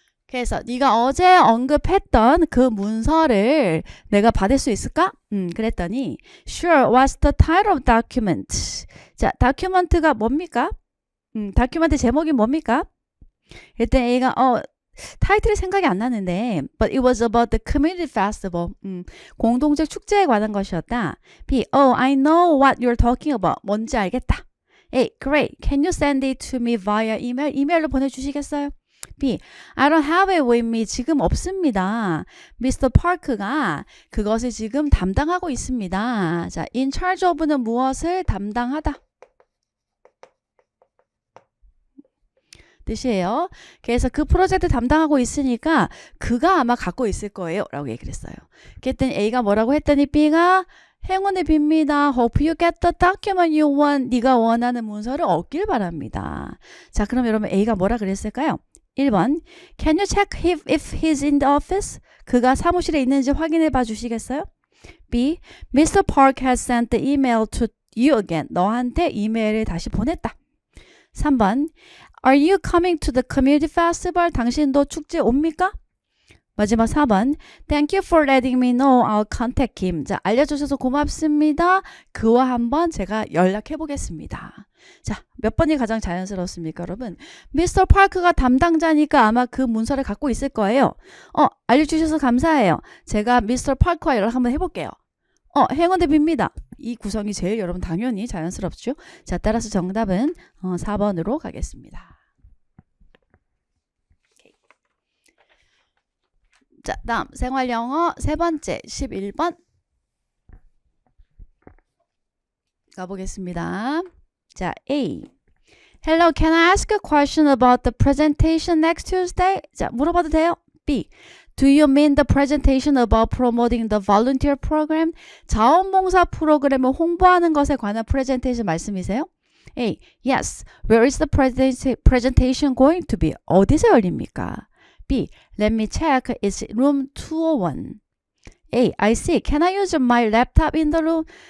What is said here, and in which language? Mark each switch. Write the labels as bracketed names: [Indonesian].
[Korean] 그래서 네가 어제 언급했던 그 문서를 내가 받을 수 있을까? 그랬더니 [English] Sure, what's the title of document? [Korean] 자, 다큐멘트가 뭡니까? 다큐멘트 제목이 뭡니까? 일단 A가 타이틀이 생각이 안 나는데 [English] But it was about the community festival. [Korean] 공동체 축제에 관한 것이었다. B. [English] Oh, I know what you're talking about. [Korean] 뭔지 알겠다. A. [English] Great. Can you send it to me via email? [Korean] 이메일로 보내주시겠어요? [English] B. I don't have it with me. [Korean] 지금 없습니다. [English] Mr. [Korean] Park가 그것을 지금 담당하고 있습니다. 자, [English] in charge of [Korean] 는 무엇을 담당하다 뜻이에요. 그래서 그 프로젝트 담당하고 있으니까 그가 아마 갖고 있을 거예요 라고 얘기를 했어요. 그랬더니 A가 뭐라고 했더니 B가 행운을 빕니다. [English] Hope you get the document you want. [Korean] 네가 원하는 문서를 얻길 바랍니다. 자, 그럼 여러분 A가 뭐라 그랬을까요? [English] 1번 Can you check if he's in the office? [Korean] 그가 사무실에 있는지 확인해 봐 주시겠어요? [English] B. Mr. Park has sent the email to you again. [Korean] 너한테 이메일을 다시 보냈다. [English] 3번 Are you coming to the community festival? [Korean] 당신도 축제 옵니까? 마지막 4번 [English] Thank you for letting me know. I'll contact him. [Korean] 자, 알려주셔서 고맙습니다. 그와 한번 제가 연락해 보겠습니다. 자, 몇 번이 가장 자연스럽습니까, 여러분? 미스터 파크가 담당자니까 아마 그 문서를 갖고 있을 거예요. 알려주셔서 감사해요. 제가 미스터 파크와 연락 한번 해볼게요. 행운을 빕니다. 이 구성이 제일 여러분 당연히 자연스럽죠. 자, 따라서 정답은 4번으로 가겠습니다. 오케이. 자, 다음 생활영어 세 번째 11번 가보겠습니다. 자, A. [English] Hello, can I ask a question about the presentation next Tuesday? [Korean] 자, 물어봐도 돼요? B. [English] Do you mean the presentation about promoting the volunteer program? [Korean] 자원봉사 프로그램을 홍보하는 것에 관한 프레젠테이션 말씀이세요? [English] A. Yes. Where is the presentation going to be? [Korean] 어디서 열립니까? [English] B. Let me check. It's room 201. A. I see. Can I use my laptop in the room?